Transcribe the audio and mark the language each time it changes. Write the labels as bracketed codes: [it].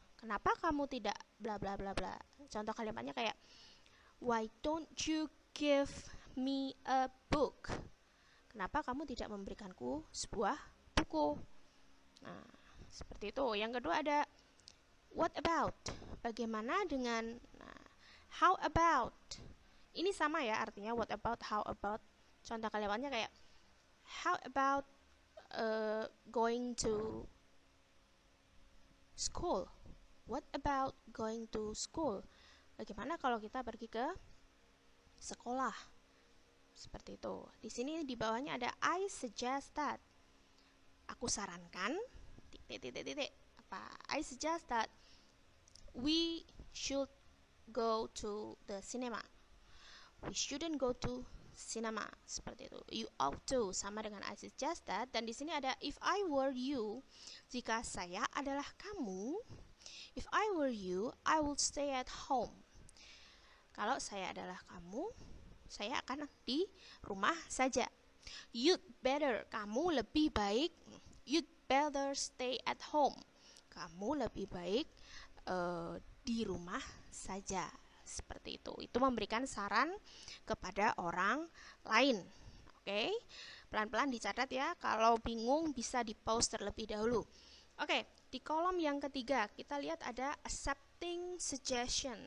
[id] Kenapa kamu tidak bla bla bla bla? Contoh kalimatnya kayak [en] why don't you give me a book? [id] Kenapa kamu tidak memberikanku sebuah buku? Nah, seperti itu. Yang kedua ada [en] what about? [id] Bagaimana dengan? Nah, [en] how about? [id] Ini sama ya artinya [en] what about, how about. [id] Contoh kalimatnya kayak [en] how about going to school? What about going to school? [id] Bagaimana kalau kita pergi ke sekolah? Seperti itu. Di sini di bawahnya ada [en] I suggest that. [id] Aku sarankan titik apa? [en] I suggest that we should go to the cinema. We shouldn't go to cinema. [id] Seperti itu. [en] You ought to [id] sama dengan [en] I suggest that. [id] Dan di sini ada [en] if I were you. [id] Jika saya adalah kamu, [en] if I were you, I would stay at home. [id] Kalau saya adalah kamu, saya akan di rumah saja. [en] You'd better, [id] kamu lebih baik. [en] You'd better stay at home. [id] Kamu lebih baik di rumah saja. Seperti itu. Itu memberikan saran kepada orang lain. Oke, pelan-pelan dicatat ya. Kalau bingung bisa di-pause terlebih dahulu. Oke, di kolom yang ketiga kita lihat ada accepting suggestion.